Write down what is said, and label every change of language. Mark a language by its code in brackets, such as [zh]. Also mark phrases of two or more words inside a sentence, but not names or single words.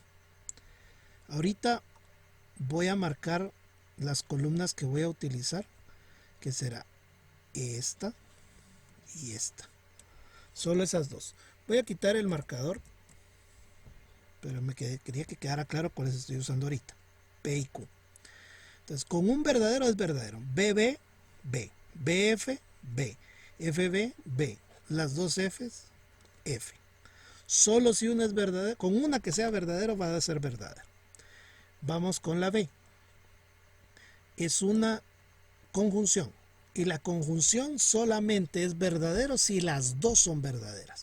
[es] Ahorita voy a marcar las columnas que voy a utilizar, que será esta y esta. Solo esas dos. Voy a quitar el marcador, pero quería que quedara claro cuáles estoy usando ahorita. P y Q. Entonces, con un verdadero es verdadero. BB, B. BF, B. FB, B. Las dos Fs, F. Solo si una es verdadera, con una que sea verdadero va a ser verdadero. Vamos con la B. Es una conjunción. Y la conjunción solamente es verdadero si las dos son verdaderas.